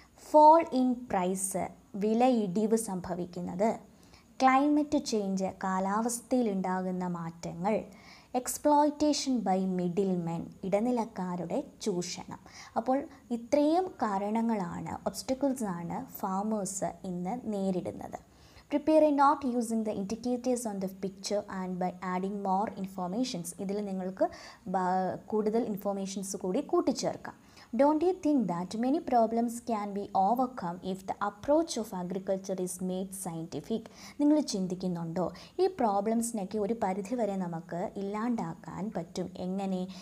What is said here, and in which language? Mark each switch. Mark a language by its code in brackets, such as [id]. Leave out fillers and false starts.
[en] fall in price, [ml] വിലയിടിവ് സംഭവിക്കുന്നത്. [en] climate change, [ml] കാലാവസ്ഥയിലുണ്ടാകുന്ന മാറ്റങ്ങൾ. [en] exploitation by middlemen, [ml] ഇടനിലക്കാരുടെ ചൂഷണം. അപ്പോൾ ഇത്രയും കാരണങ്ങളാണ്, ഒബ്സ്റ്റക്കിൾസാണ് ഫാമേഴ്സ് ഇന്ന് നേരിടുന്നത്. [en] Prepare a note using the indicators on the picture and by adding more informations. [ml] ഇതിൽ നിങ്ങൾക്ക് കൂടുതൽ ഇൻഫോർമേഷൻസ് കൂടി കൂട്ടിച്ചേർക്കാം. [en] Don't you think that many problems can be overcome if the approach of agriculture is made scientific? [ml] നിങ്ങൾ ചിന്തിക്കുന്നുണ്ടോ ഈ പ്രോബ്ലംസിനൊക്കെ ഒരു പരിധിവരെ നമുക്ക് ഇല്ലാണ്ടാക്കാൻ പറ്റും? എങ്ങനെ?